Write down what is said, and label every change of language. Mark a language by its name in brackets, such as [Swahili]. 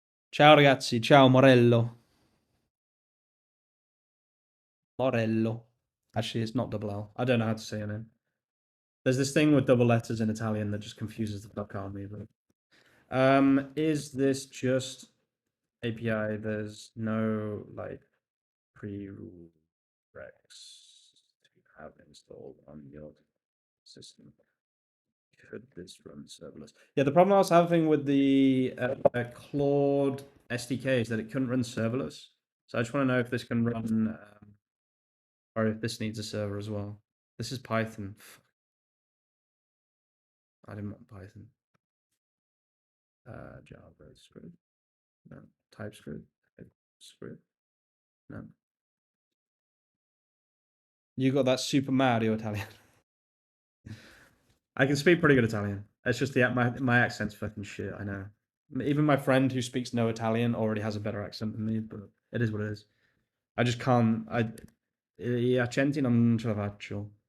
[Italian] Ciao ragazzi, ciao Morello. Morello. [English] Actually, it's not double L. I don't know how to say your name. There's this thing with double letters in Italian that just confuses the fuck out of me. But is this just API? There's no like prereqs to have installed on your system. Could this run serverless? Yeah, the problem I was having with the Claude SDK is that it couldn't run serverless. So I just want to know if this can run, or if this needs a server as well. This is Python. I didn't want Python. JavaScript. No. TypeScript. TypeScript. No. You got that Super Mario Italian. I can speak pretty good Italian. It's just my accent's fucking shit. I know. Even my friend who speaks no Italian already has a better accent than me, but it is what it is. I just can't. [Italian] Gli accenti non ce la faccio.